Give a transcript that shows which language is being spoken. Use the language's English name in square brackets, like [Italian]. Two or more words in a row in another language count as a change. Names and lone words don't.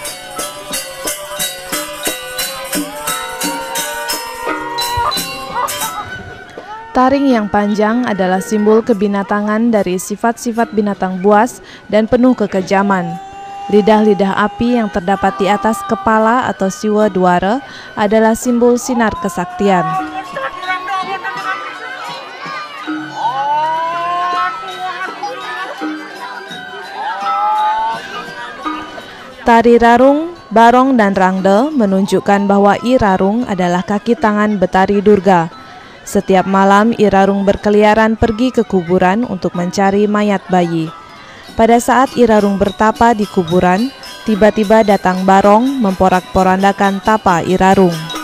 [Indonesian] Taring yang panjang adalah simbol kebinatangan dari sifat-sifat binatang buas dan penuh kekejaman. Lidah-lidah api yang terdapat di atas kepala atau siwa duara adalah simbol sinar kesaktian. Tari Rarung, Barong, dan Rangde menunjukkan bahwa I Rarung adalah kaki tangan Betari Durga. Setiap malam I Rarung berkeliaran pergi ke kuburan untuk mencari mayat bayi. Pada saat I Rarung bertapa di kuburan, tiba-tiba datang Barong memporak-porandakan tapa I Rarung.